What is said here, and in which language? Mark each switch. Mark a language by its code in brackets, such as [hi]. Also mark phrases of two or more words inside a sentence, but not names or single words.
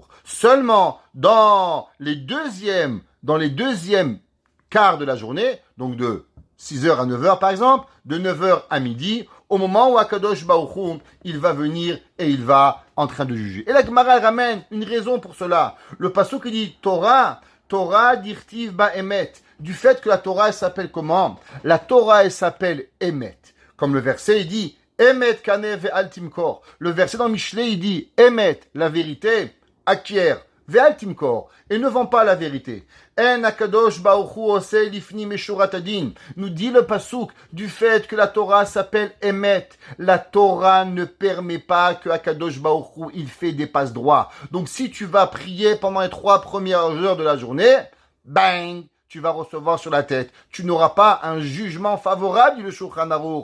[fr] Seulement dans les deuxièmes quarts de la journée, donc de 6h à 9h par exemple, de 9h à midi, au moment où Akadosh Baruch Hu, il va venir et il va en train de juger. Et la Gemara ramène une raison pour cela. Le pasuk qui dit [he] תורה דכתיב בה אמת. [fr] Du fait que la Torah elle s'appelle comment? La Torah elle s'appelle Emet. Comme le verset il dit [he] אמת קנה ואל תמכור. [fr] Le verset dans Mishlei il dit Emet, la vérité, acquiert, [he] ואל תמכור, [fr] et ne vend pas la vérité. [he] אין הקדוש ברוך הוא עושה לפנים משורת הדין. [fr] Nous dit le pasuk du fait que la Torah s'appelle Emet. La Torah ne permet pas que Akadosh baruch hu il fait des passe droits. Donc si tu vas prier pendant les 3 premières heures de la journée, bang, tu vas recevoir sur la tête. Tu n'auras pas un jugement favorable, dit le Shulchan Aruch.